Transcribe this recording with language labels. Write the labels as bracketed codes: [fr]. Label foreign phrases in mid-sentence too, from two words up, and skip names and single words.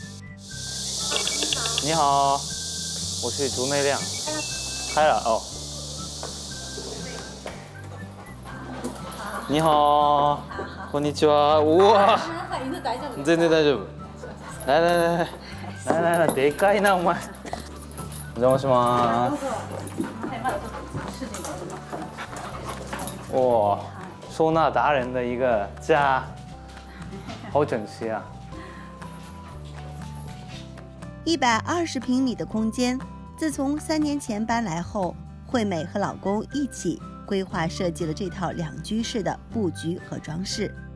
[zh] 你好，我是竹内亮。开了哦。你好， [ja] こんにちは。哇，全然大丈夫。来，でかいなお前。お邪魔します。 [zh] 哇，收纳达人的一个家，好整齐啊！120平米的空间，自从3年前搬来后，惠美和老公一起规划设计了这套2居室的布局和装饰。